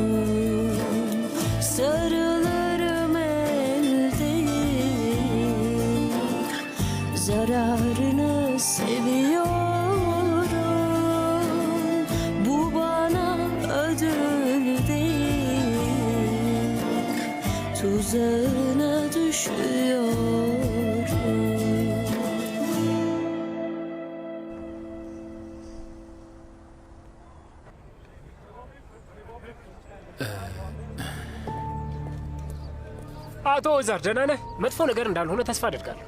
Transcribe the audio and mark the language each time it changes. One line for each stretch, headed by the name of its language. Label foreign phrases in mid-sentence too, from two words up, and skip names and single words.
Turkish: Sarılırım elde, zararını seviyorum. Bu bana ödül değil, tuzağına düşüyorum.
Amharic: አቶ ወዛር ደህና ነህ? መጥፎ ነገር እንዳልሆነ ተስፋ አደርጋለሁ።